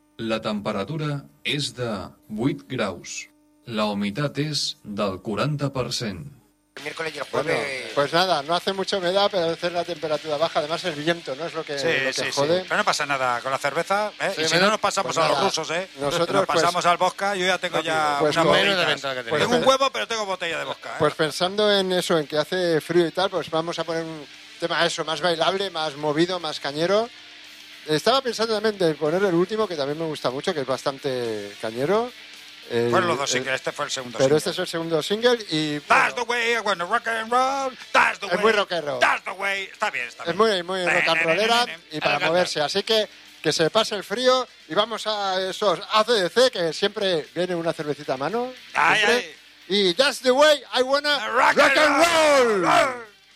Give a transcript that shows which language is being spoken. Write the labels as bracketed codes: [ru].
[ca] La temperatura és de 8 graus. La humitat és del 40%. [es] el miércoles y el jueves. Bueno, pues nada, no hace mucha humedad, pero a veces la temperatura baja. Además, el viento, ¿no? Es lo que, sí, lo que sí, jode. Sí. Pero no pasa nada con la cerveza, ¿eh? Sí, y si no, nos pasamos pues a los rusos, ¿eh? Nosotros, nos pasamos al vodka. Yo ya tengo pues una botella de ventana que tengo. Pues, tengo un huevo, pero tengo botella de vodka, ¿eh? Pues pensando en eso, en que hace frío y tal, pues vamos a poner un tema eso, más bailable, más movido, más cañero. Estaba pensando también de poner el último, que también me gusta mucho, que es bastante cañero. Fueron los dos singles, este fue el segundo pero Pero este es el segundo single y... Bueno, [en] that's the way I wanna rock and roll, that's the way... [es] Es muy rock and roll. [en] That's the way... [es] Está bien, es muy, muy rock and rollera y para moverse. Así que se pase el frío y vamos a esos AC/DC, que siempre viene una cervecita a mano. Ay. [en] Y that's the way I wanna rock and roll.